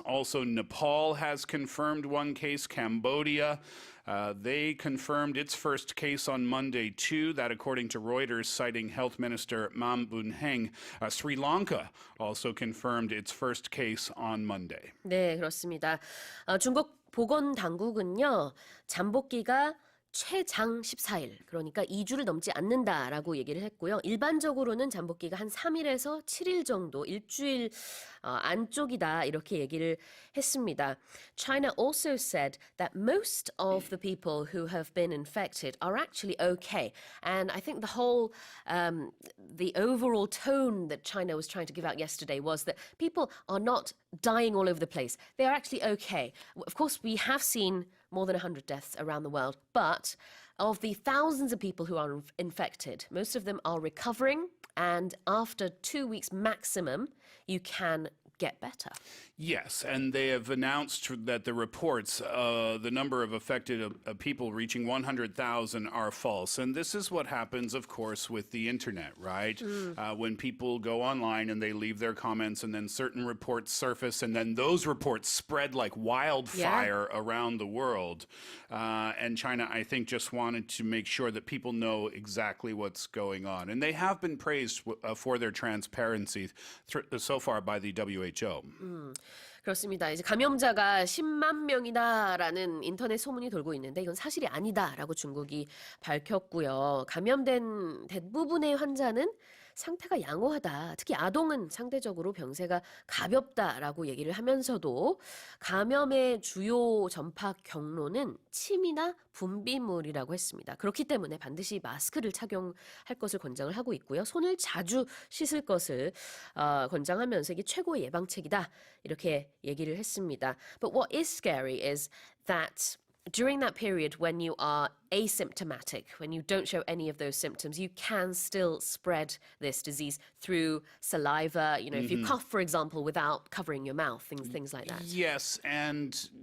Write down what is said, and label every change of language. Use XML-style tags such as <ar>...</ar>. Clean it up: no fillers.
<en>Also, Nepal has confirmed one case. Cambodia, they confirmed its first case on Monday, too. That, according to Reuters, citing Health Minister Mam Boon-heng. Sri Lanka also confirmed its first case on Monday.</en> <ko>네, 그렇습니다. 중국 보건당국은요, 잠복기가 최장 14일, 그러니까 2주를 넘지 않는다라고 얘기를 했고요. 일반적으로는 잠복기가 한 3일에서 7일 정도, 일주일 안쪽이다 이렇게 얘기를 했습니다.</ko> <en>China also said that most of the people who have been infected are actually okay. And I think the overall tone that China was trying to give out yesterday was that people are not dying all over the place. They are actually okay. Of course, we have seen more than 100 deaths around the world, but of the thousands of people who are infected, most of them are recovering, and after 2 weeks maximum, you can get better. Yes, and they have announced that the reports, the number of affected people reaching 100,000 are false. And this is what happens, of course, with the internet, right? When people go online and they leave their comments and then certain reports surface and then those reports spread like wildfire around the world. And China, I think, just wanted to make sure that people know exactly what's going on. And they have been praised for their transparency so far by the WHO.</en> <ko>그렇습니다. 이제 감염자가 10만 명이다라는 인터넷 소문이 돌고 있는데 이건 사실이 아니다라고 중국이 밝혔고요. 감염된 대부분의 환자는 상태가 양호하다. 특히 아동은 상대적으로 병세가 가볍다라고 얘기를 하면서도 감염의 주요 전파 경로는 침이나 분비물이라고 했습니다. 그렇기 때문에 반드시 마스크를 착용할 것을 권장을 하고 있고요. 손을 자주 씻을 것을 권장하면서 이게 최고의 예방책이다. 이렇게 얘기를 했습니다.</ko> <en>But what is scary is that during that period when you are asymptomatic, when you don't show any of those symptoms, you can still spread this disease through saliva, if you cough, for example, without covering your mouth, things like that. Yes, and</en>